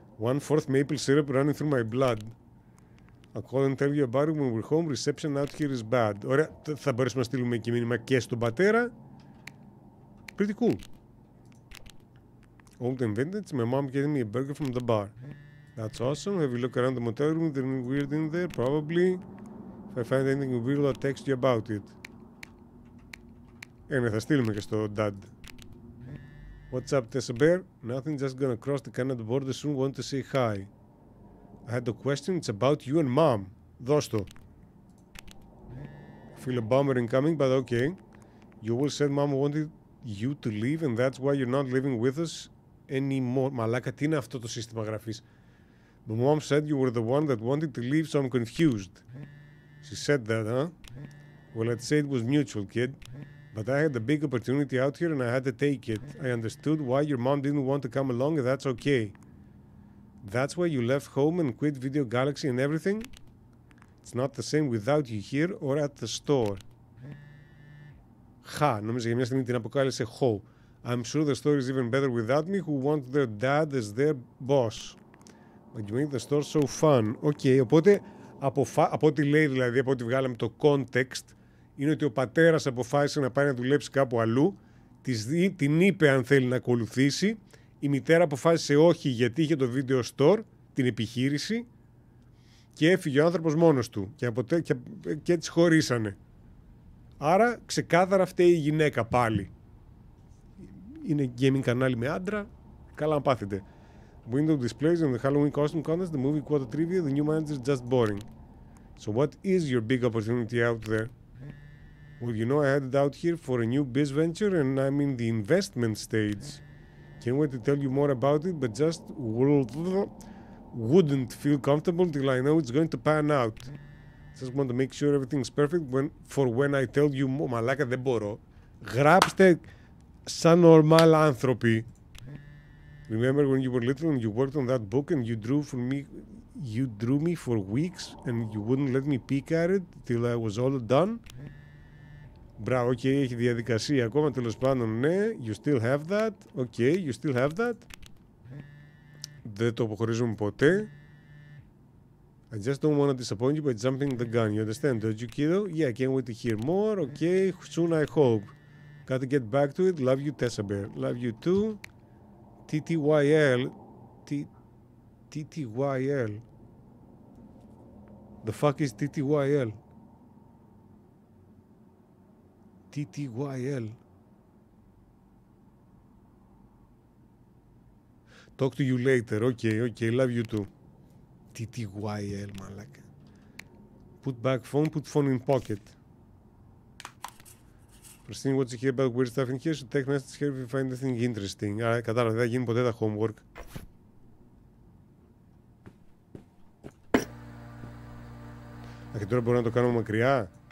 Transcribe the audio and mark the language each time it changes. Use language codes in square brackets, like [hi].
[en] 1/4 maple syrup running through my blood. I'll call and tell you about it when we're home. Reception out here is bad. [el] Ωραία, θα μπορέσουμε να στείλουμε και μήνυμα και στον πατέρα. [en] Pretty cool. Old and vintage. My mom gave me a burger from the bar. That's awesome. Have you looked around the motel room? Is there anything weird in there? Probably. If I find anything weird, I'll text you about it. [el] Ναι, θα στείλουμε και στο dad. [en] What's up, Tessa Bear? Nothing, just gonna cross the Canada border soon. Want to say hi. I had a question. It's about you and mom. [el] Δώσ' το. [en] Feel a bummer incoming, but okay. You will said mom wanted you to leave and that's why you're not living with us anymore. [el] Μαλάκα, τι είναι αυτό το σύστημα γραφής? [en] My mom said you were the one that wanted to leave, so I'm confused. She said that, huh? Well, I'd say it was mutual, kid. But I had a big opportunity out here and I had to take it. I understood why your mom didn't want to come along and that's okay. That's why you left home and quit Video Galaxy and everything? It's not the same without you here or at the store. [el] Χα, νόμιζα για μια στιγμή την αποκάλεσε χω. [en] I'm sure the store is even better without me who want their dad as their boss. But you made the store so fun. [el] Okay, οπότε από ό,τι λέει δηλαδή, από ό,τι βγάλαμε το context, είναι ότι ο πατέρας αποφάσισε να πάει να δουλέψει κάπου αλλού, την είπε αν θέλει να ακολουθήσει, η μητέρα αποφάσισε όχι γιατί είχε το video store, την επιχείρηση, και έφυγε ο άνθρωπος μόνος του και έτσι χωρίσανε. Άρα ξεκάθαρα φταίει η γυναίκα πάλι. Είναι gaming κανάλι με άντρα, καλά να πάθετε. [en] Window displays and the Halloween costume contest, the movie quota trivia, the new manager is just boring. So what is your big opportunity out there? Well, you know, I headed out here for a new biz venture and I'm in the investment stage. Can't wait to tell you more about it, but just wouldn't feel comfortable till I know it's going to pan out. Just want to make sure everything's perfect when I tell you more. [el] Μαλάκα, δεν μπορώ. Γράψτε σαν normal άνθρωποι. [en] Remember when you were little and you worked on that book and you drew me for weeks and you wouldn't let me peek at it till I was all done? [el] Μπράβο, okay, έχει διαδικασία ακόμα, τέλος πάντων, ναι. [en] You still have that. Okay, you still have that. [el] Δεν το αποχωρίζουμε ποτέ. [en] I just don't want to disappoint you by jumping the gun. You understand, don't you, kiddo? Yeah, I can't wait to hear more. Okay, soon I hope. Got to get back to it. Love you, Tessa Bear. Love you too. TTYL. TTYL. The fuck is TTYL? TTYL. Talk to you later. Okay, love you too. [el] TTYL, μαλάκα. [en] Put back phone, put phone in pocket. Christine, what's here about weird stuff in here? So text message here if you find anything interesting. [el] Άρα, κατάλαβα, δεν θα γίνει ποτέ τα homework. Και τώρα μπορώ να το κάνω μακριά.